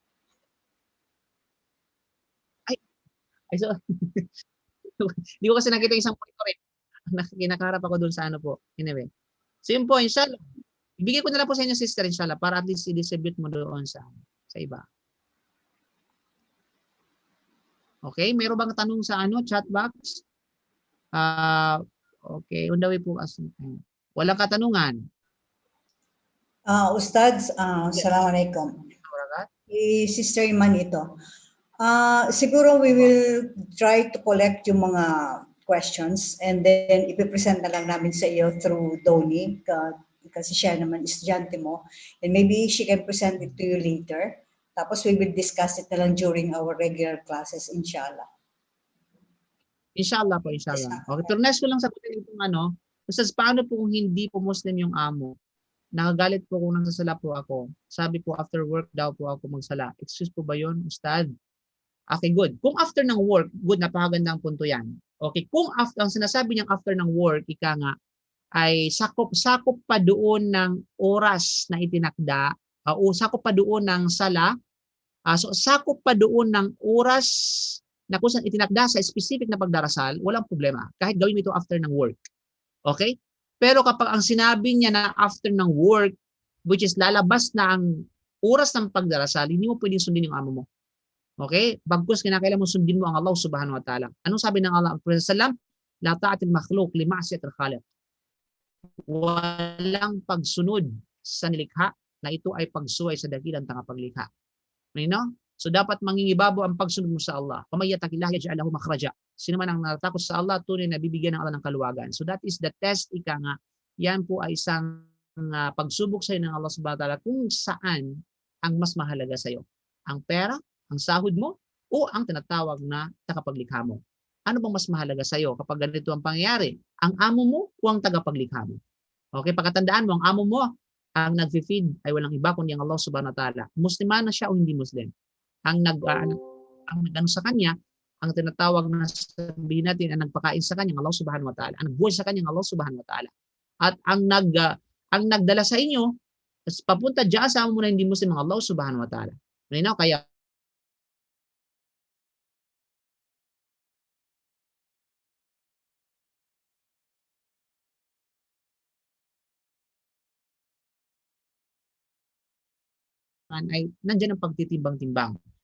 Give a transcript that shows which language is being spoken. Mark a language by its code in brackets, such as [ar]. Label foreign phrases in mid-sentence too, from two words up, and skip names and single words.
[tl] So, hindi ko kasi nakita isang monitor Nakaharap ako doon sa po. Anyway. So yun po, inshallah. Ibigay ko na lang po sa inyo, Sister, inshallah, para at least i-distribute mo doon sa iba. Okay, meron bang tanong sa chat box? Okay, on the way po. Walang katanungan. Ustads, assalamualaikum. Sister Iman ito. Siguro [en] we will try to collect [tl] yung mga questions [en] and then [tl] ipipresent na lang namin sa iyo through Downey kasi siya naman estudyante mo [en] and maybe she can present it to you later. [tl] Tapos [en] we will discuss it [tl] na lang during our regular classes, inshallah. Inshallah po, inshallah. Okay, pero next ko lang sagutin itong kasi paano po kung hindi po Muslim yung amo? Nakagalit po kung nagsasala po ako. Sabi po [en] after work [tl] daw po ako magsala. Excuse po ba yun, Ustad? Okay, good. Kung after ng work, good, napakagandang punto yan. Okay, kung after, ang sinasabi niyang after ng work, ika nga, ay sakop pa doon ng oras na itinakda, o sakop pa doon ng sala, so sakop pa doon ng oras na kung saan itinakda sa specific na pagdarasal, walang problema. Kahit gawin mo ito after ng work. Okay? Pero kapag ang sinabi niya na after ng work, [en] which is [tl] lalabas na ang oras ng pagdarasal, hindi mo pwedeng sundin yung amo mo. Okay? Bagkus kinakailangan mo sundin mo ang Allah [ar] subhanahu wa ta'ala. [tl] Anong sabi ng Allah? [ar] Sallam, la ta'atil makhluq li ma'siyatil khaliq. [tl] Walang pagsunod sa nilikha na ito ay pagsuway sa dakilang tagapaglikha. So dapat mangingibabo ang pagsunod mo sa Allah. [ar] Kamayatakillah yaj'al lahu makhraja. [tl] Sino man ang natakot sa Allah, tunay na bibigyan ng Allah ng kaluwagan. [en] So that is the test, [tl] ika nga. Yan po ay isang pagsubok sa iyo ng Allah [ar] subhanahu wa ta'ala [tl] kung saan ang mas mahalaga sa iyo. Ang pera, ang sahod mo, o ang tinatawag na tagapaglikha mo. Ano bang mas mahalaga sa iyo kapag ganito ang pangyayari? Ang amo mo o ang tagapaglikha mo? Okay, pagkatandaan mo, ang amo mo, ang nag-feed ay walang iba kundi ang Allah [ar] subhanahu wa ta'ala. [tl] Musliman na siya o hindi Muslim. Ang nag-ano sa kanya ang tinatawag na sabihin natin ang nagpakain sa kanya, [ar] Allah subhanahu wa ta'ala. [tl] Ang nagbuhay sa kanya, [ar] Allah subhanahu wa ta'ala. [tl] At ang nagdala sa inyo, papunta diyan sa mga hindi Muslim, Allah [ar] subhanahu wa ta'ala. [tl] Kaya ay nandiyan ang pagtitimbang-timbang.